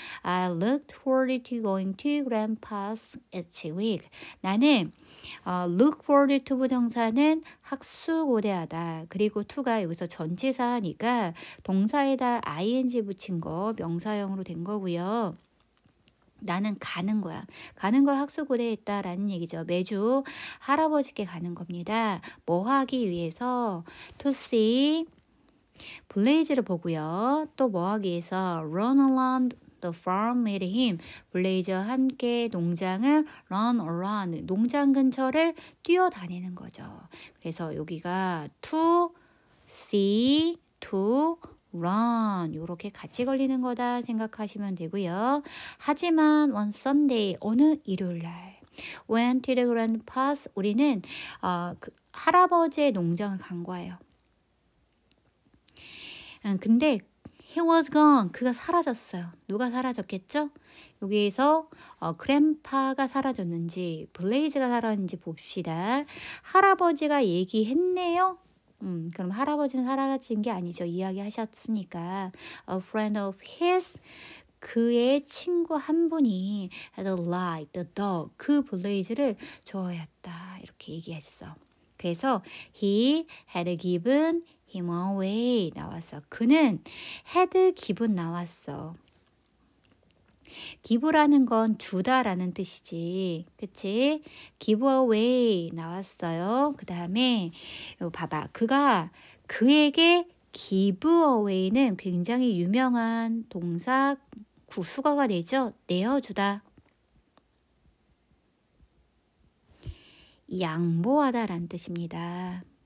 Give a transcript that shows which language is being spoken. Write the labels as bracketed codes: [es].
[en] I looked forward to going to grandpa's each week. [ko] 나는 [en] look forward to [ko] 부정사는 학수고대하다. 그리고 to가 여기서 전치사니까 동사에다 ing 붙인 거 명사형으로 된 거고요. 나는 가는 거야. 가는 걸 학수고대했다라는 얘기죠. 매주 할아버지께 가는 겁니다. 뭐 하기 위해서? [en] To see [ko] 블레이즈를 보고요. 또 뭐 하기 위해서? [en] Run around the farm with him. [ko] 블레이즈와 함께 농장을 run around, 농장 근처를 뛰어다니는 거죠. 그래서 여기가 to see, to run 이렇게 같이 걸리는 거다 생각하시면 되고요. 하지만 [en] one Sunday [ko] 어느 일요일날 [en] went to the grandpa's [ko] 우리는 그 할아버지의 농장을 간 거예요. 근데 [en] he was gone [ko] 그가 사라졌어요. 누가 사라졌겠죠? 여기에서 grandpa가 사라졌는지 블레이즈가 사라졌는지 봅시다. 할아버지가 얘기했네요. 그럼 할아버지는 사라진 게 아니죠. 이야기하셨으니까. [en] A friend of his [ko] 그의 친구 한 분이 [en] had liked the dog [ko] 그 블레이즈를 좋아했다 이렇게 얘기했어. 그래서 [en] he had given him away [ko] 나왔어. 그는 had given 나왔어. 기부라는 건 주다라는 뜻이지. 그치? give away 나왔어요. 그 다음에 봐봐. 그가 그에게 give away는 굉장히 유명한 동사 구수어가 되죠. 내어주다. 양보하다라는 뜻입니다.